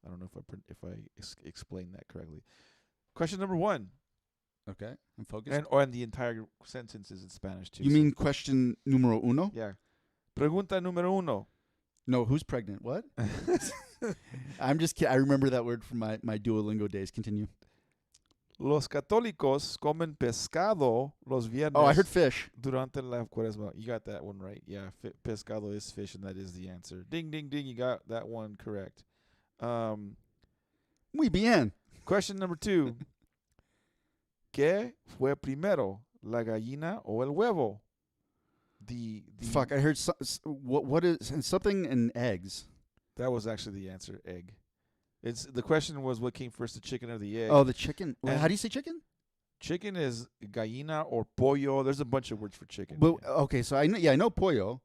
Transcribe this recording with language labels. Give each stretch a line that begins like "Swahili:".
English: I don't know if I explained that correctly. Question number 1. Okay, I'm focused. And the entire sentence is in Spanish too. You mean question
Spanish: numero uno? Yeah. Pregunta número 1.
English: No, who's pregnant? What? I'm just kidding. I remember that word from my Duolingo days. Continue.
Spanish: Los católicos comen pescado los viernes.
English: Oh, I heard fish.
Spanish: Durante la cuaresma.
English: You got that one right. Yeah, pescado is fish, and that is the answer. Ding, ding, ding. You got that one correct.
Spanish: Muy bien.
English: Question number 2.
Spanish: ¿Qué fue primero, la gallina o el huevo?
English: Fuck, I heard what is something in eggs. That was actually the answer, egg. The question was what came first, the chicken or the egg? Oh, the chicken. How do you say chicken? Chicken is gallina or pollo. There's a bunch of words for chicken. But okay, so I know pollo.